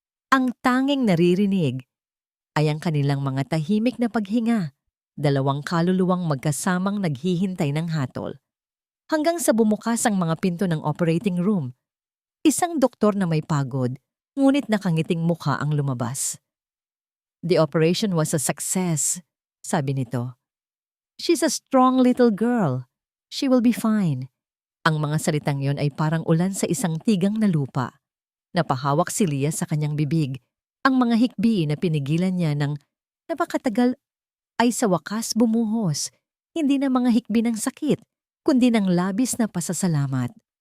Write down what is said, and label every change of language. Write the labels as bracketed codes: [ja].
[tl] Ang tanging naririnig ay ang kanilang mga tahimik na paghinga, 2 kaluluwang magkasamang naghihintay ng hatol. Hanggang sa bumukas ang mga pinto ng operating room. Isang doktor na may pagod, ngunit nakangiting mukha ang lumabas. [en] The operation was a success, [tl] sabi nito. [en] She's a strong little girl. She will be fine. [tl] Ang mga salitang yon ay parang ulan sa isang tigang na lupa. Napahawak si Leah sa kanyang bibig. Ang mga hikbi na pinigilan niya ng napakatagal ay sa wakas bumuhos. Hindi na mga hikbi ng sakit, kundi ng labis na pasasalamat.